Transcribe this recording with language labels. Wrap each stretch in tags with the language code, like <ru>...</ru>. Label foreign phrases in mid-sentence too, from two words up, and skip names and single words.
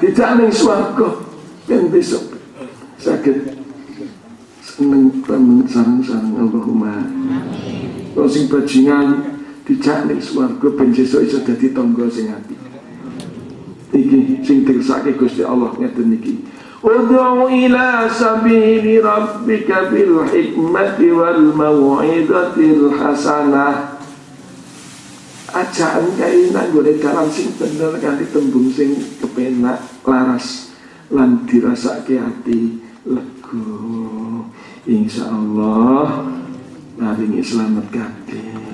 <jv>Tidak ning swarga ben besok saged seneng temen sareng-sareng Allahumma. Wong sing bajingan dijak ning swarga ben sesuk iso dadi tangga sing apik. Iki sing dirsake Gusti Allah ngeten iki.</jv> <ar>ادع إلى سبيل ربك بالحكمة والموعظة الحسنة.</ar> <jv>Ajaan kae nang gone dalan sing bener kanthi tembung sing kepenak, laras lan dirasake ati lega. Insyaallah maringi selamat kabeh.</jv>